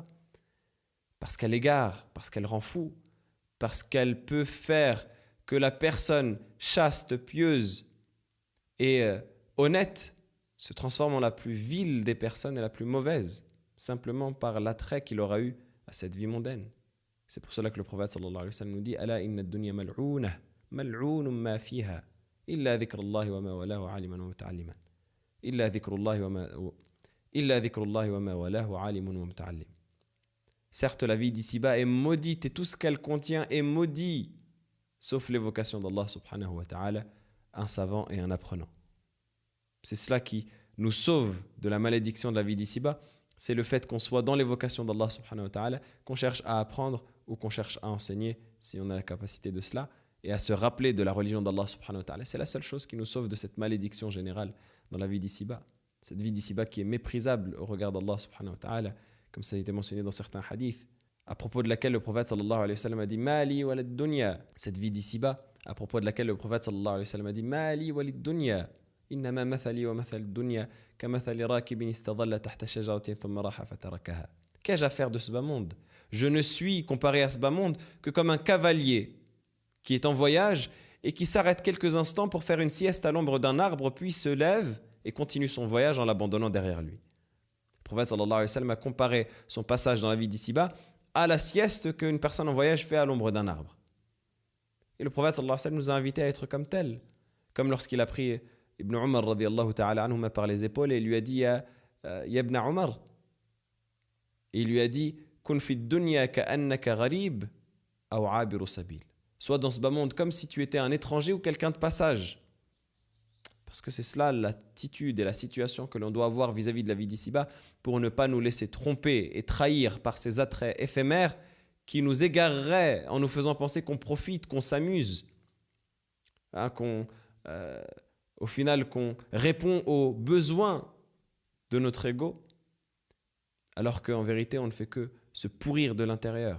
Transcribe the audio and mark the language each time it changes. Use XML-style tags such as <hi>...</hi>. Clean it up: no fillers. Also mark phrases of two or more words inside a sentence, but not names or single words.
<fr>Parce qu'elle égare, parce qu'elle rend fou, parce qu'elle peut faire que la personne chaste, pieuse et honnête se transforme en la plus vile des personnes et la plus mauvaise, simplement par l'attrait qu'il aura eu à cette vie mondaine. C'est pour cela que le prophète</fr> <ar>صلى الله عليه وسلم</ar> <fr>nous dit</fr> <ar>ألا إن الدنيا ملعونة ملعون ما فيها إلا ذكر الله وما والاه عالما ومتعلما. إلا ذكر الله وما والاه عالم ومتعلم.</ar> <fr>Certes, la vie d'ici-bas est maudite et tout ce qu'elle contient est maudit, sauf l'évocation d'Allah</fr> <ar>سبحانه وتعالى,</ar> <fr>un savant et un apprenant. C'est cela qui nous sauve de la malédiction de la vie d'ici-bas, c'est le fait qu'on soit dans l'évocation d'Allah</fr> <ar>سبحانه وتعالى,</ar> <fr>qu'on cherche à apprendre ou qu'on cherche à enseigner, si on a la capacité de cela, et à se rappeler de la religion d'Allah</fr> <ar>سبحانه وتعالى.</ar> <fr>C'est la seule chose qui nous sauve de cette malédiction générale dans la vie d'ici-bas. Cette vie d'ici-bas qui est méprisable au regard d'Allah</fr> <ar>سبحانه وتعالى,</ar> <fr>comme ça a été mentionné dans certains hadiths, à propos de laquelle le prophète</fr> <ar>صلى الله عليه وسلم</ar> <fr>a dit</fr> <ar>ما لي وللدنيا.</ar> <fr>Cette vie d'ici-bas, à propos de laquelle le prophète</fr> <ar>صلى الله عليه وسلم</ar> <fr>a dit</fr> <ar>ما لي وللدنيا. إنما مثلي ومثل الدنيا كمثل راكب استظل تحت شجرة ثم راح فتركها.</ar> <fr>Qu'ai-je à faire de ce bas monde? Je ne suis, comparé à ce bas monde, que comme un cavalier qui est en voyage et qui s'arrête quelques instants pour faire une sieste à l'ombre d'un arbre, puis se lève et continue son voyage en l'abandonnant derrière lui. Le prophète</fr> <ar>صلى الله عليه وسلم</ar> <fr>a comparé son passage dans la vie d'ici-bas à la sieste qu'une personne en voyage fait à l'ombre d'un arbre. Et le prophète</fr> <ar>صلى الله عليه وسلم</ar> <fr>nous a invités à être comme tel, comme lorsqu'il a pris Ibn Umar</fr> <ar>رضي الله تعالى عنهما</ar> <fr>par les épaules et il lui a dit ya Ibn Umar, et il lui a dit</fr> <ar>كن في الدنيا كأنك غريب أو عابر سبيل.</ar> <fr>Sois dans ce bas monde comme si tu étais un étranger ou quelqu'un de passage. Parce que c'est cela l'attitude et la situation que l'on doit avoir vis-à-vis de la vie d'ici-bas pour ne pas nous laisser tromper et trahir par ces attraits éphémères qui nous égareraient en nous faisant penser qu'on profite, qu'on s'amuse, au final qu'on répond aux besoins de notre ego, alors qu'en vérité on ne fait que se pourrir de l'intérieur.</fr>